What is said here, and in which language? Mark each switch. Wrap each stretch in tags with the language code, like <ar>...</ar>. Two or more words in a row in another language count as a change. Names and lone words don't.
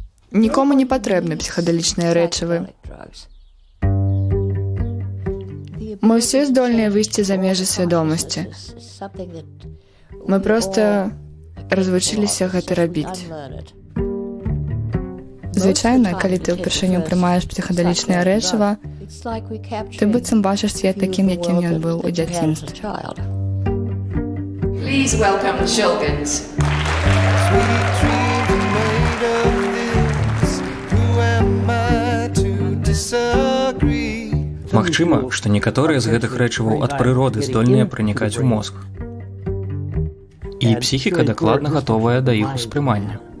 <be>Нікому не патрэбны псіхадэлічныя рэчывы. Мы ўсе здольныя выйсці за межы свядомасці. Мы проста развучыліся гэта рабіць. Звычайна, калі ты ўпершыню прымаеш псіхадэлічнае рэчыва, ты быццам бачыш свет такім, якім ён быў у дзяцінстве.</be> <en>Please welcome the Shulgins.</en> <be>Магчыма, што некаторыя з гэтых рэчываў ад прыроды здольныя пранікаць у мозг. І псіхіка дакладна гатовая да іх успрымання.</be>